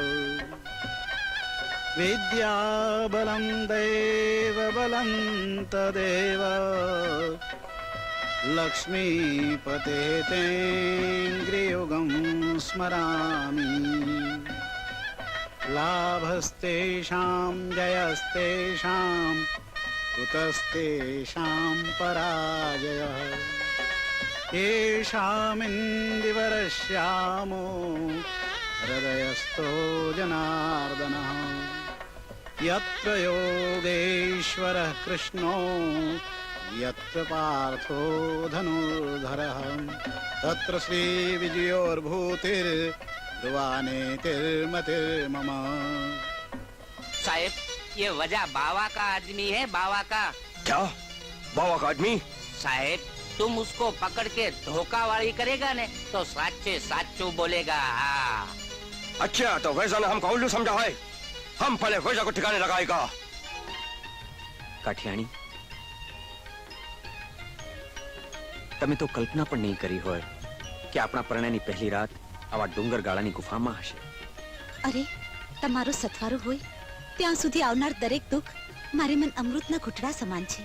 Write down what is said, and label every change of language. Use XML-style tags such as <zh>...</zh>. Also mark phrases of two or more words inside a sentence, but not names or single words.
<sa>વિદ્યાબલમ દેવબલમ તદેવ લક્ષ્મીપતે તેંગ્રિયુગમ સ્મરામી લાભસ્તેષાં જયસ્તેષાં કુતસ્તેષાં પરાજયઃ येषामिन्दिवरश्यामो हृदयस्थो जनार्दनः यत्र योगेश्वरः कृष्णो यत्र पार्थो धनुर्धरः तत्र श्रीविजयोर्भूतिर्ध्रुवानेतिर्मतिर्मम.</sa> <hi>साहेब, ये वजह बावा का आदमी है, बावा का. क्या बावा का आदमी? साहेब, तुम उसको पकड़ के धोखावाड़ी करेगा ने तो साचे साचू बोलेगा. हाँ. अच्छा, तो वैसा ने हमको उल्लू समझा है. हम पहले वैसा को ठिकाने लगाएगा.</hi> <gu>કાઠિયાણી, તમે તો કલ્પના પણ નહીં કરી હોય કે આપણા પરણયની પહેલી રાત આવા ડુંગર ગાળાની ગુફામાં હશે. અરે, તમારું સથવારું હોય ત્યાં સુધી આવનાર દરેક દુઃખ મારે મન અમૃતના ઘૂંટડા સમાન છે.</gu>